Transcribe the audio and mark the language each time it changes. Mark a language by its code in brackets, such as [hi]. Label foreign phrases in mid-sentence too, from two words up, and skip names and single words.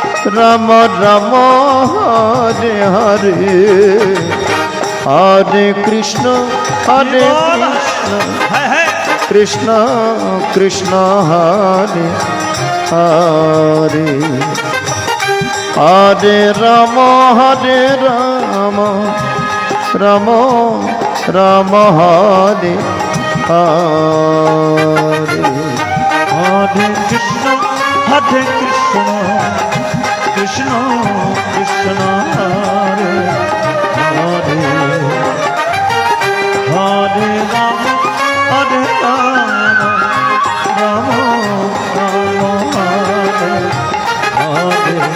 [sa] রাম রাম হরে হরে হরে কৃষ্ণ হরে কৃষ্ণ [bn] হ্যাঁ হ্যাঁ [sa] কৃষ্ণ কৃষ্ণ হরে হরে হরে রাম রাম রাম হরে হরে হরে কৃষ্ণ কৃষ্ণ কৃষ্ণ হরে হরে হরে রাম রাম হরে হরে